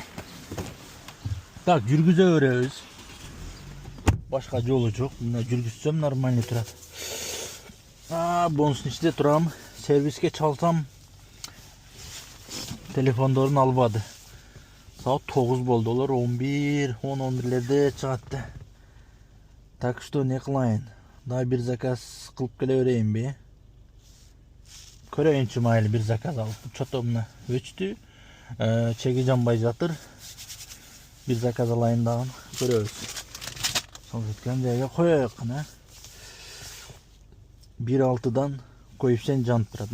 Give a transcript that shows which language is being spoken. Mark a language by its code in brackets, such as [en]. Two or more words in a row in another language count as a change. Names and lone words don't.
[ky] Так, жүргүзө беребиз. Башка жолу жок. Мына жүргүзсөм нормально турат. Бонустун ичинде турам. Сервиске чалсам телефондорун албады. Саат 9 болду. Олар 11-11лерде чыгат да. [ru] Так что [ky] не кылайын. Да бир заказ кылып келе берейин бе. Көрөйүнчү майли бир заказ алып. Чото мына өчтү. Чеги жанбай жатыр. Бир заказ алайын дагы. Көрөбүз. Сол жеткен жерге коёюк кына. 1.6-дан коэффициент жанып турат.